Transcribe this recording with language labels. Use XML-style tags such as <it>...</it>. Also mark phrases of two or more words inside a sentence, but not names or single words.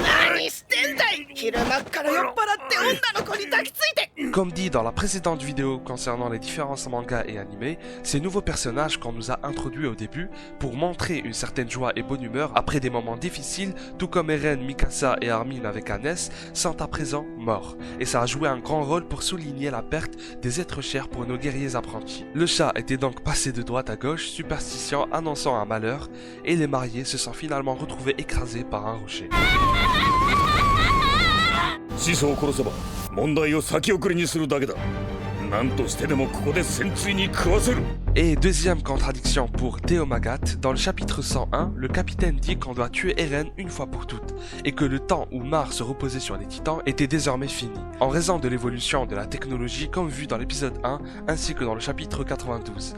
<fr>Comme dit dans la précédente vidéo concernant les différences mangas et animés, ces nouveaux personnages qu'on nous a introduits au début pour montrer une certaine joie et bonne humeur après des moments difficiles, tout comme Eren, Mikasa et Armin avec Hannes, sont à présent morts. Et ça a joué un grand rôle pour souligner la perte des êtres chers pour nos guerriers apprentis. Le chat était donc passé de droite à gauche, superstition annonçant un malheur, et les mariés se sont finalement retrouvés écrasés par un rocher.</fr> <ja>始祖を殺せば問題を先送りにするだけだ。何としてでもここで戦鎚に食わせる。</ja> <fr>Et deuxième contradiction pour Théo Magat, dans le chapitre 101, le capitaine dit qu'on doit tuer Eren une fois pour toutes, et que le temps où Mar se reposait sur les titans était désormais fini, en raison de l'évolution de la technologie comme vu dans l'épisode 1, ainsi que dans le chapitre 92.</fr>